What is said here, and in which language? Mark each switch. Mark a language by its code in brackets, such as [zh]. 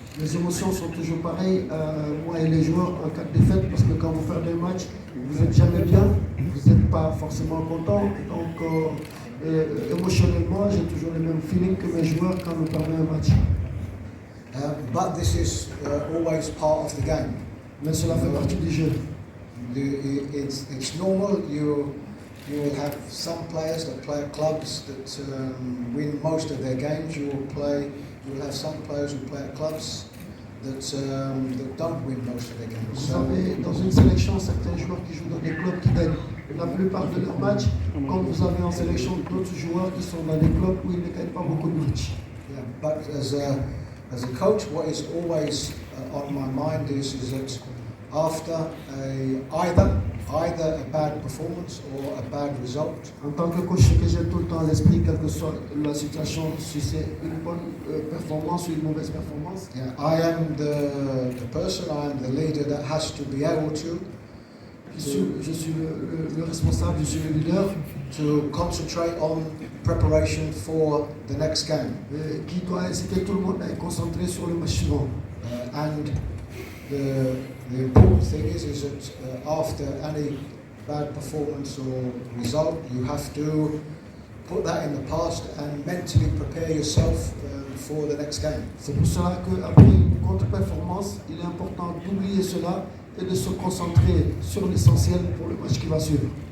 [fr] Les émotions sont toujours pareilles, moi et les joueurs en cas de défaite, parce que quand vous faites des matchs, vous n'êtes jamais bien, vous n'êtes pas forcément content, donc émotionnellement, j'ai toujours le même feeling que mes joueurs quand nous perdons un match. [en] But this is always part of the game. [fr] Mais cela fait partie du jeu. [en] It's normal. You will have some players that play at clubs that win most of their games. You will have some players who play at clubs that don't win most of their games. [fr] Vous avez dans une sélection certains joueurs qui jouent dans des clubs qui gagnent la plupart de leurs matchs, comme vous avez en sélection d'autres joueurs qui sont dans des clubs où ils ne gagnent pas beaucoup de matchs. [en] Yeah, but as a coach, what is always on my mind is that after either either a bad performance or a bad result. [fr] En tant que coach, ce que j'ai tout le temps à l'esprit, quelle que soit la situation, si c'est une bonne performance ou une mauvaise performance, [en] Yeah, I am the person, I am the leader that has to be able [fr] je suis le responsable, je suis le leader [en] to concentrate on preparation for the next game. [fr] qui doit inciter tout le monde à être concentré sur le match suivant. [en] And the important thing is that after any bad performance or result, you have to put that in the past and mentally prepare yourself for the next game. [fr] C'est pour cela qu'après une contre-performance, il est important d'oublier cela et de se concentrer sur l'essentiel pour le match qui va suivre.